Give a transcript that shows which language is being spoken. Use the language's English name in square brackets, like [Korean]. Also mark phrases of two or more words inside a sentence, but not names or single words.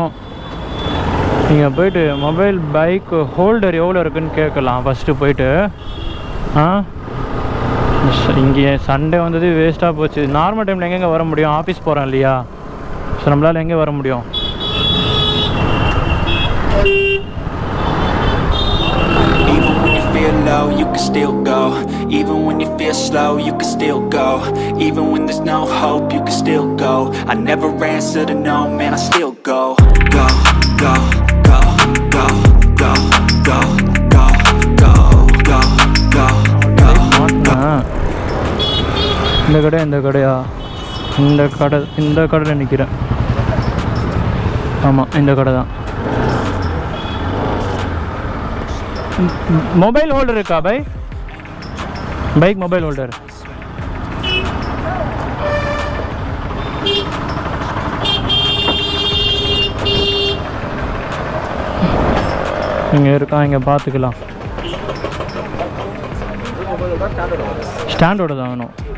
[Tamil] நீங்கள் போயிட்டு [English] mobile bike holder [Tamil] எவ்வளோ இருக்குதுன்னு கேட்கலாம் ஃபஸ்ட்டு போயிட்டு. இங்கே சண்டே வந்தது வேஸ்ட்டாக போச்சு. நார்மல் டைமில் எங்கெங்கே வர முடியும்? ஆஃபீஸ் போகிறோம் இல்லையா. ஸோ நம்மளால் எங்கே வர முடியும்? [English] Even when you feel low, you can still go. Even when you feel slow, you can still go. Even when there's no hope, you can still go. I never answer to no, man, I still go. Go, go, go, go, go, go, go, go, go, go, go. [Tamil] இந்த கடையா? இந்த கடையில் நிற்கிறேன். ஆமாம், இந்த கடை தான். [English] mobile holder [Tamil] இருக்கா भाई? [English] bike mobile holder [Tamil] இங்கே இருக்கா, இங்கே பார்த்துக்கலாம். ஸ்டாண்டோட தான் வேணும்.